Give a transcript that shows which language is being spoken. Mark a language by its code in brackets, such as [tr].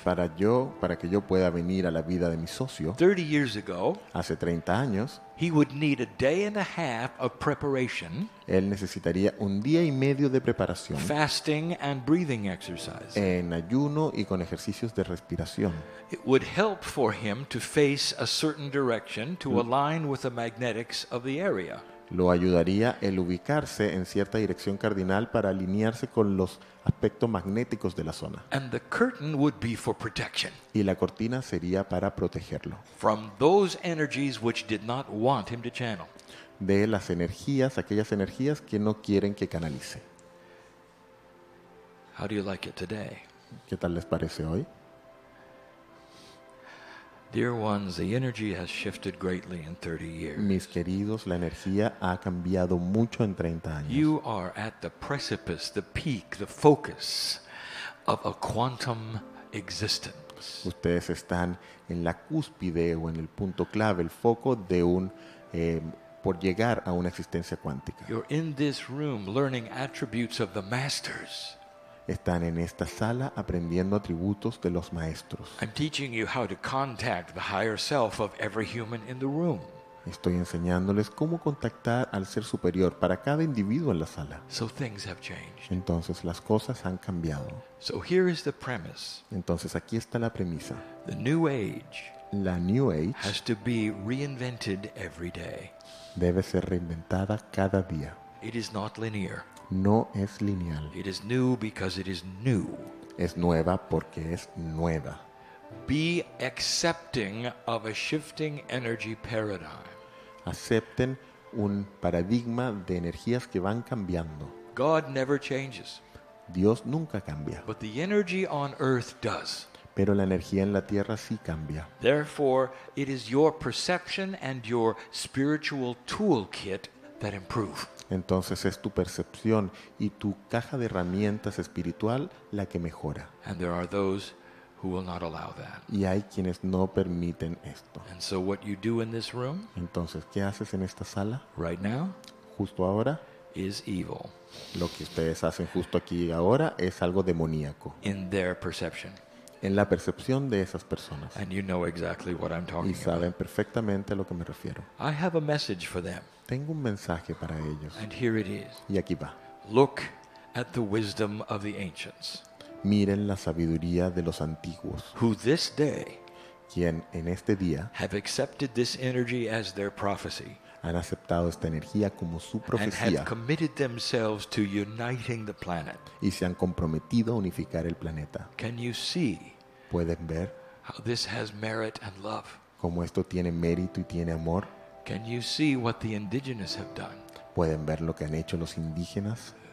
[es] Para que yo pueda venir a la vida de mi socio, [en] 30 years ago, [es] hace 30 años, [en] he would need a day and a half of preparation, [es] él necesitaría un día y medio de preparación [en] fasting and breathing exercise. [es] en ayuno y con ejercicios de respiración. [en] It would help for him to face a certain direction to align with the magnetics of the area. [es] Lo ayudaría el ubicarse en cierta dirección cardinal para alinearse con los aspectos magnéticos de la zona. [en] And the curtain would be for protection [es] Y la cortina sería para protegerlo [en] from those energies which did not want him to channel. [es] de las energías, aquellas energías que no quieren que canalice. [en] How do you like it today? [es] ¿Qué tal les parece hoy? [en] Dear ones, the energy has shifted greatly in 30 years. [es] Mis queridos, la energía ha cambiado mucho en 30 años. [en] You are at the precipice, the peak, the focus of a quantum existence. [es] Ustedes están en la cúspide o en el punto clave, el foco de por llegar a una existencia cuántica. [en] You're in this room learning attributes of the masters. [es] Están en esta sala aprendiendo atributos de los maestros. [en] I'm teaching you how to contact the higher self of every human in the room. [es] Estoy enseñándoles cómo contactar al ser superior para cada individuo en la sala. [en] So things have changed. [es] Entonces las cosas han cambiado. [en] So here is the premise. [es] Entonces aquí está la premisa. [en] The new age [es] La New Age [en] has to be reinvented every day. [es] debe ser reinventada cada día. [en] It is not linear. [es] No es lineal. [en] It is new because it is new. [es] Es nueva porque es nueva. [en] Be accepting of a shifting energy paradigm. [es] Acepten un paradigma de energías que van cambiando. [en] God never changes, [es] Dios nunca cambia, [en] but the energy on earth does. [es] pero la energía en la tierra sí cambia. [en] Therefore, it is your perception and your spiritual toolkit that improve. [es] Entonces es tu percepción y tu caja de herramientas espiritual la que mejora. [en] And there are those who will not allow that. [es] Y hay quienes no permiten esto. [en] And so what you do in this room [es] Entonces, ¿qué haces en esta sala? [en] right now [es] Justo ahora, [en] is evil [es] lo que ustedes hacen justo aquí y ahora es algo demoníaco [en] in their perception. [es] en la percepción de esas personas. [en] And you know exactly what I'm [es] Y [en] talking [es] saben [en] about. [es] perfectamente a lo que me refiero. [en] I have a message for them, [es] Tengo un mensaje para ellos. [en] and here it is. [es] Y aquí va. [en] Look at the wisdom of the ancients, [es] Miren la sabiduría de los antiguos, [en] who this day [es] quien en este día [en] have accepted this energy as their prophecy [es] han aceptado esta energía como su [en] and [es] profecía [en] have committed themselves to uniting the planet. [es] y se han comprometido a unificar el planeta. [en] Can you see [es] ¿Pueden ver [en] how this has merit and love? [es] cómo esto tiene mérito y tiene amor? [en] Can you see what the indigenous have done? [es] ¿Pueden ver lo que han hecho los indígenas?